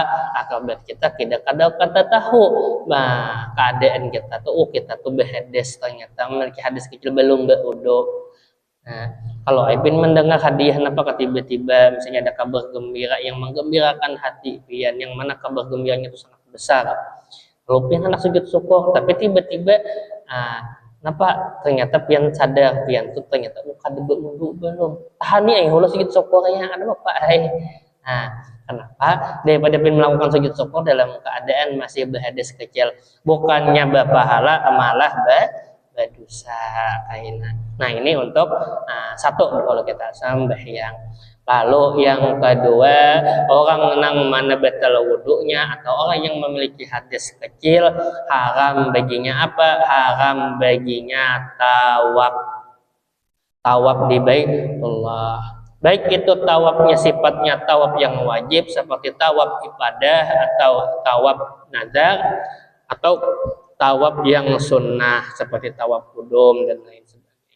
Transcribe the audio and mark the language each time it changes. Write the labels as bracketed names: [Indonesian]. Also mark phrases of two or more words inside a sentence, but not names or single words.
[Indonesian] Akibat kita tidak ada kata tahu. Nah, keadaan kita tuh, kita tuh berhadas, ternyata memiliki hadis kecil belum berwudu. Nah, kalau Ipin mendengar hadiah apa tiba-tiba misalnya ada kabar gembira yang menggembirakan hati pian, yang mana kabar gembiranya itu sangat besar. [Banjar] Kalau pian hendak sujud syukur, tapi tiba-tiba kenapa ternyata pian sadar pian tuh ternyata kada berwudu belum. Tahani aing ulah sujud syukurnya ada bapak ai. [Indonesian] Nah, kenapa? Daripada pian melakukan sujud syukur dalam keadaan masih berhadas kecil, bukannya berpahala malah berdosa kaina. Nah, ini untuk satu kalau kita sembahyang. Lalu yang kedua, orang nang mana batal wudunya atau orang yang memiliki hadas kecil, haram baginya apa? Haram baginya tawaf. Tawaf di Baitullah. Baik itu tawafnya sifatnya tawaf yang wajib seperti tawaf ibadah atau tawaf nazar, atau tawaf yang sunnah seperti tawaf kudum dan lain sebagainya.